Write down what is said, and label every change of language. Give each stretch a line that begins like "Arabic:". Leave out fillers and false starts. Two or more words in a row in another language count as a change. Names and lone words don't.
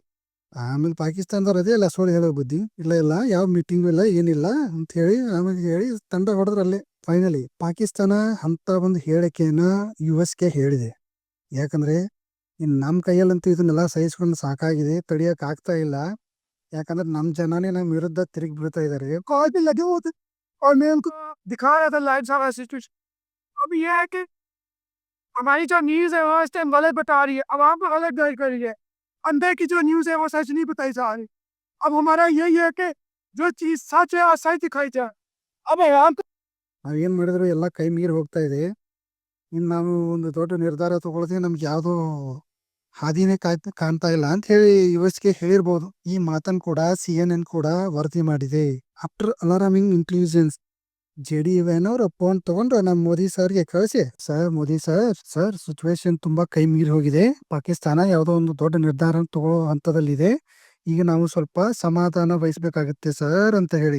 Kannada: ಆಮೇಲೆ ಪಾಕಿಸ್ತಾನದವ್ರು ಅದೇ ಇಲ್ಲ ಸುಳ್ಳು ಹೇಳೋ ಬುದ್ಧಿ ಇಲ್ಲ ಯಾವ ಮೀಟಿಂಗ್ ಇಲ್ಲ ಏನಿಲ್ಲ ಅಂತ ಹೇಳಿ ಆಮೇಲೆ ಹೇಳಿ ತಂಡ ಹೊಡೆದ್ರಲ್ಲೇ. ಫೈನಲಿ ಪಾಕಿಸ್ತಾನ ಅಂತ ಒಂದು ಹೇಳಿಕೆಯನ್ನ US ಗೆ ಹೇಳಿದೆ. ಯಾಕಂದ್ರೆ ಇನ್ನು ನಮ್ಮ ಕೈಯಲ್ಲಂತೂ ಇದನ್ನೆಲ್ಲ ಸಹಿಸ್ಕೊಂಡು ಸಾಕಾಗಿದೆ, ತಡಿಯಕ್ ಆಗ್ತಾ ಇಲ್ಲ. ಯಾಕಂದ್ರೆ ನಮ್ಮ ಜನನೇ ನಮ್ಮ ವಿರುದ್ಧ ತಿರುಗಿ ಬೀಳ್ತಾ ಇದ್ದಾರೆ.
Urdu: اور میں ان کو دکھا رہا تھا لائیو سارا سچویشن. اب یہ ہے کہ ہماری جو نیوز ہے وہ اس ٹائم غلط بتا رہی ہے، عوام کو غلط گائیڈ کر رہی ہے. اندر کی جو نیوز ہے وہ سچ نہیں بتائی جا رہی۔ اب ہمارا یہی ہے کہ جو چیز سچ ہے وہ سچ دکھائی جائے. اب عوام کو
Kannada: ನಾವೇನು ಮಾಡಿದ್ರು ಎಲ್ಲ ಕೈ ಮೀರಿ ಹೋಗ್ತಾ ಇದೆ. ಇನ್ನು ನಾವು ಒಂದು ದೊಡ್ಡ ನಿರ್ಧಾರ ತಗೊಳ್ಳದೆ ನಮ್ಗೆ ಯಾವುದೋ ಹಾದಿನೇ ಕಾಣ್ತಾ ಇಲ್ಲ ಅಂತ ಹೇಳಿ US ಗೆ ಹೇಳಿರ್ಬೋದು. ಈ ಮಾತನ್ನು ಕೂಡ CNN ಕೂಡ ವರದಿ ಮಾಡಿದೆ.
English: after alarming intelligence,
Kannada: JD-UN ಅವರು ಫೋನ್ ತಗೊಂಡು ನಮ್ಮ ಮೋದಿ ಸರ್ಗೆ ಕಳಿಸಿ, ಮೋದಿ ಸರ್ ಸಿಚುವೇಶನ್ ತುಂಬಾ ಕೈ ಮೀರಿ ಹೋಗಿದೆ, ಪಾಕಿಸ್ತಾನ ಯಾವುದೋ ಒಂದು ದೊಡ್ಡ ನಿರ್ಧಾರ ತಗೊಳ್ಳೋ ಹಂತದಲ್ಲಿದೆ, ಈಗ ನಾವು ಸ್ವಲ್ಪ ಸಮಾಧಾನ ವಹಿಸ್ಬೇಕಾಗತ್ತೆ ಸರ್ ಅಂತ ಹೇಳಿ.